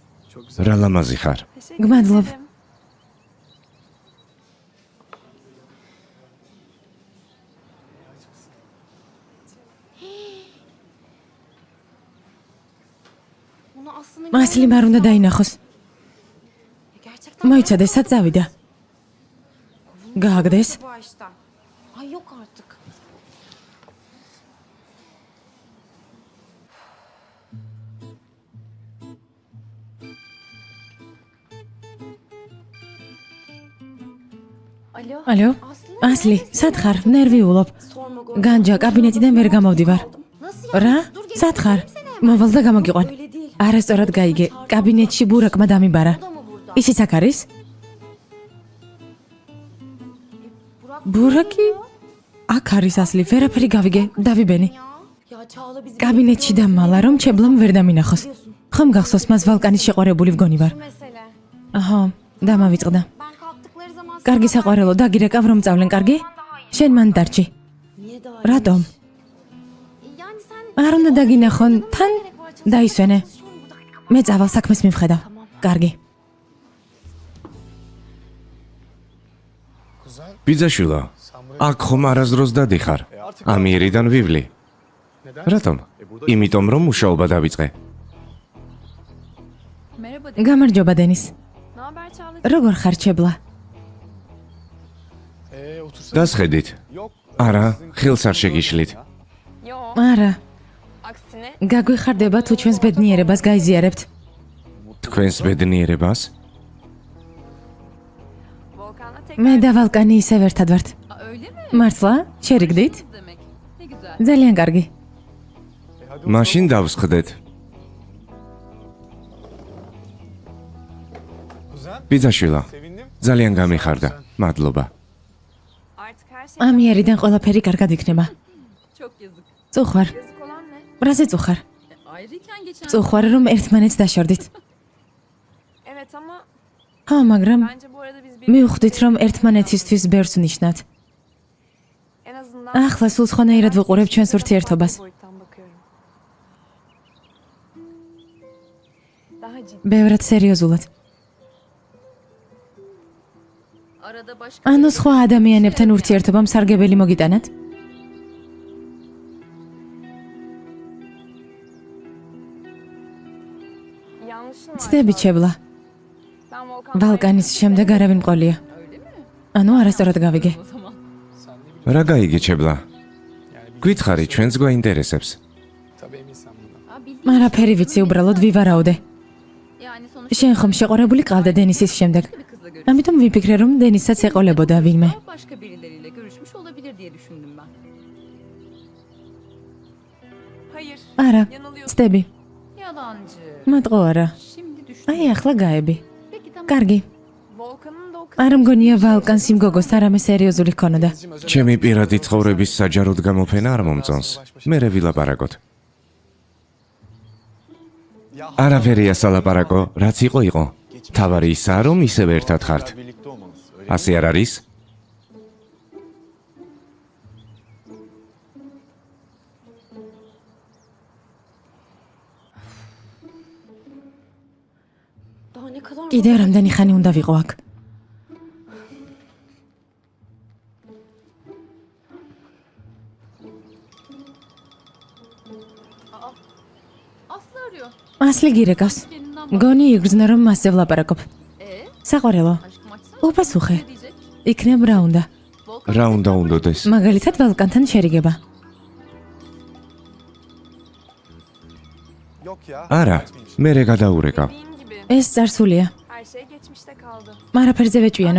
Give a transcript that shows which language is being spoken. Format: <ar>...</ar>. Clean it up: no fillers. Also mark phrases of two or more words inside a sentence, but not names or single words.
<ka>რა ლამაზი ხარ.</ka> <tr>Teşekkür</tr> <ka>Gmadlob.</ka> <tr>ederim. Bunu aslında</tr> <ka>ასლი არ უნდა დაინახოს.</ka> <tr>gerçekten</tr> <ka>მოიცადე, სად წავიდა? გააგდეს?</ka> <tr>bu açtan. Ay yok artık. Alo.</tr> <ka>ალო? ასლი, სად ხარ? ნერვიულობ.</ka> <tr>Sorma</tr> <ka>განჯა, კაბინეტიდან ვერ გამოვდივარ.</ka> <tr>Nasıl ya?</tr> <ka>რა? სად ხარ? მოვალ და გამოგიყვან.</ka> <tr>Öyle değil.</tr> <ka>არასწორად გაიგე. კაბინეტში ბურაკმა დამიბარა.</ka> <tr>Bu da mı burada?</tr> <ka>ისიც აქ არის? ბურაკი? აქ არის ასლი, ვერაფერი გავიგე, დავიბენი.</ka> <tr>Ya Çağla bizi</tr> <ka>კაბინეტში დამალა, რომ ჩებლამ ვერ დამინახოს. ხომ გახსოვს მას ვალკანის შეყვარებული ვგონი ვარ.</ka> <tr>Mesele.</tr> <ka>აჰა, დამავიწყდა.</ka> <tr>ben kalktıkları zaman</tr> <ka>კარგი საყვარელო, დაგირეკავ რომ წავლენ, კარგი? შენ მან დარჩი.</ka> <tr>niye daha</tr> <ka>რატომ?</ka> <tr>Yani sen</tr> <ka>არ უნდა დაგინახონ, თან დაისვენე. მე წავალ საქმეს მივხედავ. კარგი. ბიძაშვილო, აქ ხომ არასდროს დადიხარ. ამიერიდან ვივლი. რატომ? იმიტომ რომ მუშაობა დავიწყე.</ka> <tr>Merhaba.</tr> <ka>გამარჯობა დენის.</ka> <tr>Ne haber Çağla?</tr> <ka>როგორ ხარ ჩებლა? დასხედით. არა, ხილს არ შეგიშლით.</ka> <tr>Yo.</tr> <ka>არა,</ka> <tr>Aksine</tr> <ka>გაგვიხარდება თუ ჩვენს ბედნიერებას გაიზიარებთ. თქვენს ბედნიერებას?</ka> <tr>Volkan'la tek...</tr> <ka>მე და ვალკანი ისევ ერთად ვართ.</ka> <tr>Öyle mi?</tr> <ka>მართლა? შერიგდით?</ka> <tr>Demek. Ne güzel.</tr> <ka>ძალიან კარგი. მაშინ დავსხდეთ. ბიძაშვილო, ძალიან გამიხარდა. მადლობა.</ka> <tr>Artık her şey</tr> <ka>ამიერიდან ყველაფერი კარგად იქნება.</ka> <tr>çok yazık.</tr> <ka>წუხვარ.</ka> <tr>Yazık olan ne?</tr> <ka>რაზე წუხარ?</ka> <tr>Ayrıyken geçen...</tr> <ka>წუხვარ რომ ერთმანეთს დაშორდით.</ka> <tr>Evet ama</tr> <ka>ხო, მაგრამ</ka> <tr>bence bu arada biz</tr> <ka>მივხვდით რომ ერთმანეთისთვის ბევრს ვნიშნათ.</ka> <tr>en azından...</tr> <ka>ახლა სულ სხვანაირად ვუყურებ ჩვენს ურთიერთობას.</ka> <tr>boyuttan bakıyorum. Daha ciddi.</tr> <ka>ბევრად სერიოზულად.</ka> <tr>Arada başka...</tr> <ka>ანუ სხვა ადამიანებთან ურთიერთობამ სარგებელი მოგიტანათ?</ka> <tr>yanlışın var.</tr> <ka>ცდები ჩებლა.</ka> <tr>Ben Volkan.</tr> <ka>ვალკანის შემდეგ არავინ მყოლია.</ka> <tr>Öyle mi?</tr> <ka>ანუ არასწორად გავიგე.</ka> <tr>O zaman.</tr> <ka>რა გაიგეჩებლა? გვითხარი, ჩვენს გვაინტერესებს. არაფერი ვიცი, უბრალოდ ვივარაუდე.</ka> <tr>Yani sonuçta</tr> <ka>შენ ხომ შეყვარებული ყავდა დენისის შემდეგ?</ka> <tr>bir kızla görüşmüş.</tr> <ka>ამიტომ ვიფიქრე რომ დენისაც ეყოლებოდა ვინმე.</ka> <tr>Başka birileriyle görüşmüş olabilir diye düşündüm ben. Hayır.</tr> <ka>არა,</ka> <tr>Yanılıyorsun.</tr> <ka>ცდები.</ka> <tr>Yalancı.</tr> <ka>მატყო არა.</ka> <tr>Şimdi düştüm.</tr> <ka>აი ახლა გაები.</ka> <tr>Peki tamam.</tr> <ka>კარგი.</ka> <tr>Volkan'ın da o kız...</tr> <ka>არ მგონია ვალკანს იმ გოგოს არამე სერიოზული ქონოდა. ჩემი პირადი ცხოვრების საჯაროდ გამოფენა არ მომწონს. მერე ვილაპარაკოთ. არაფერია სალაპარაკო, რაც იყო. თავარი ისაა, რომ ისევ ერთად ხართ.</ka> <tr>Birlikte olmanız. Öyle</tr> <ka>ასე არ არის?</ka> <tr>daha ne kadar</tr> <ka>კიდევ რამდენი ხანი უნდა ვიყო აქ?</ka> <tr>Aslı arıyor.</tr> <ka>ასლი გირეკავს.</ka> <tr>Kendinden</tr> <ka>მგონი იგრძნო რომ მასზე ვლაპარაკობ. საყვარელო,</ka> <tr>aşkım açsana.</tr> <ka>უპასუხე.</ka> <tr>Ne diyecek?</tr> <ka>იქნებ რა უნდა?</ka> <tr>Volkan</tr> <ka>რა უნდა უნდოდეს? მაგალითად ვალკანთან შერიგება.</ka> <tr>Yok ya.</tr> <ka>არა, მერე გადაურეკავ.</ka> <tr>dediğin gibi</tr> <ka>ეს წარსულია.</ka> <tr>her şey geçmişte kaldı.</tr> <ka>არაფერზე ვეჭვიანობ.</ka>